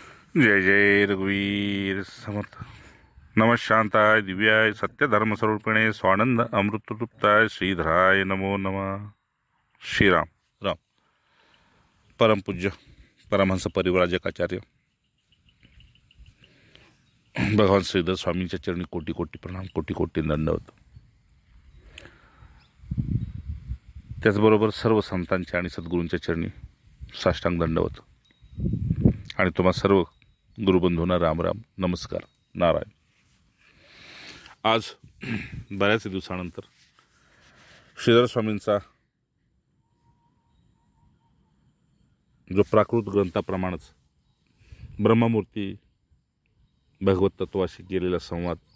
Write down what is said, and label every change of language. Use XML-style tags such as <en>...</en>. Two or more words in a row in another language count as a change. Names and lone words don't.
<mr>जय जय रघुवीर समर्थ.</mr> <sa>नमः शांताय दिव्याय सत्यधर्मस्वरूपिणे स्वानंद अमृततृप्ताय श्रीधराय नमो नमः.</sa> <mr>श्रीराम राम. परमपूज्य परमहंस परिव्राजकाचार्य भगवान श्रीधर स्वामींच्या चरणी कोटी कोटी प्रणाम, कोटी कोटी दंडवत. त्याचबरोबर सर्व संतांच्या आणि सद्गुरूंच्या चरणी साष्टांग दंडवत. आणि तुम्हा सर्व गुरुबंधूंना राम राम, नमस्कार, नारायण. आज बऱ्याच दिवसानंतर श्रीधर स्वामींचा जो प्राकृत ग्रंथाप्रमाणेच ब्रह्ममूर्ती भगवत तत्वाशी केलेला संवाद,</mr>